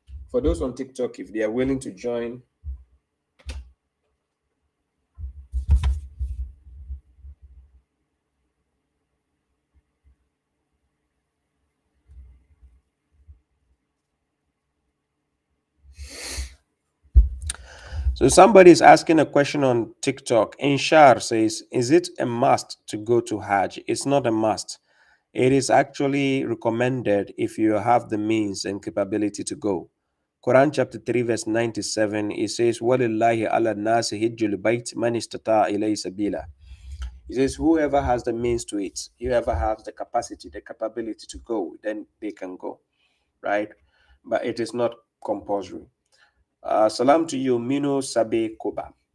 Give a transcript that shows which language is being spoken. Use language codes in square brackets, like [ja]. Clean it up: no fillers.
[en] For those on TikTok, if they are willing to join, so somebody is asking a question on TikTok. Inshar says, is it a must to go to Hajj? It's not a must. It is actually recommended if you have the means and capability to go. Quran chapter 3 verse 97, it says, [ar] وَلِلَّهِ عَلَى النَّاسِ هِجُّ الْبَيْتِ مَنِ اسْتَطَاعَ إِلَيْهِ سَبِيلًا. [en] It says, whoever has the means to it, whoever has the capacity, the capability to go, then they can go, right? But it is not compulsory. Salam to you, Mino Sabe Koba.